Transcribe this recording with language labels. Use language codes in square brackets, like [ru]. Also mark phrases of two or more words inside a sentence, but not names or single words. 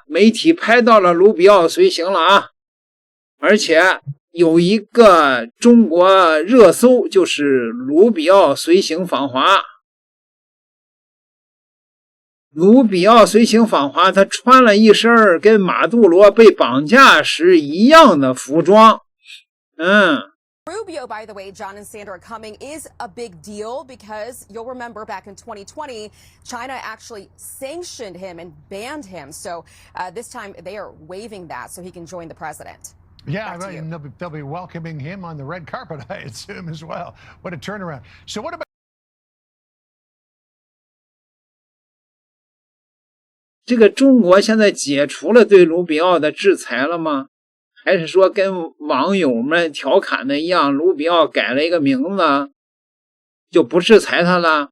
[zh] 媒體拍到了盧比奧隨行了而且有一個中國熱搜，就是盧比奧隨行訪華。盧比奧隨行訪華，他穿了一身跟馬杜羅被綁架時一樣的服裝。 [en] Rubio, by the way, John and Sandra are coming is a big deal because you'll remember back in 2020, China actually sanctioned him and banned him. So this time they are waiving that so he can join the president. Yeah, right. And they'll be welcoming him on the red carpet, I assume, as well. What a turnaround. So what about... [zh] 這個中國現在解除了對盧比奧的制裁了嗎？還是說跟網友們調侃的一樣，盧比奧改了一個名字就不制裁他了？